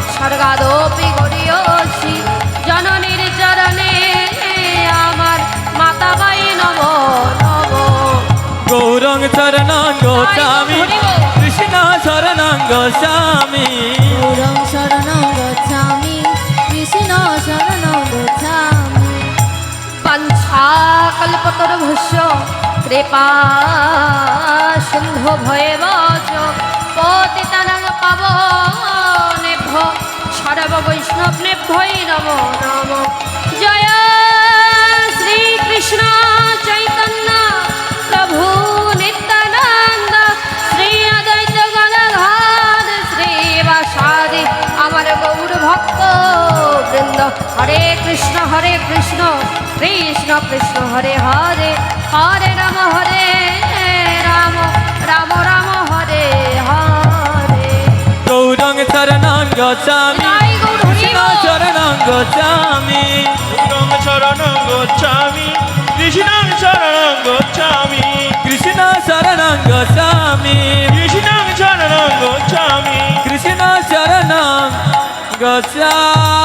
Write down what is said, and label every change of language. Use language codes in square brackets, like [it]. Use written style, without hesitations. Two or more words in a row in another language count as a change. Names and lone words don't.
[sa] স্বর্গাদপি গরিয়সী [bn] জননীর চরণে আমার মাতা বাই নম নম [sa] গৌরং শরণং গচ্ছামি কৃষ্ণ শরণং গচ্ছামি গৌরং শরণং গচ্ছামি কৃষ্ণ শরণং গচ্ছামি পঞ্চাকল্পতরুভস্য কৃপা সিন্ধু ভয়েবচ পতিতানাং পাবনেভ্য সর্ব বৈষ্ণবেভ্যৈ নমো নমঃ [bn] জয় শ্রীকৃষ্ণ চৈতন্য প্রভু নিত্যানন্দ শ্রী অদ্বৈত গদাধর শ্রীবাসাদি আমার গৌর ভক্ত বৃন্দ [sa] হরে কৃষ্ণ কৃষ্ণ কৃষ্ণ হরে হরে [bn] হরে রাম রাম রাম হরে হরে [sa] গৌরং শরণং গচ্ছামি [bn] জয় গৌর হরি কৃষ্ণ বল। [sa] শরণং গচ্ছামি গৌরং শরণং গচ্ছামি কৃষ্ণ শরণং গচ্ছামি কৃষ্ণ শরণং গচ্ছামি কৃষ্ণ শরণং গচ্ছামি কৃষ্ণ শরণং গচ্ছামি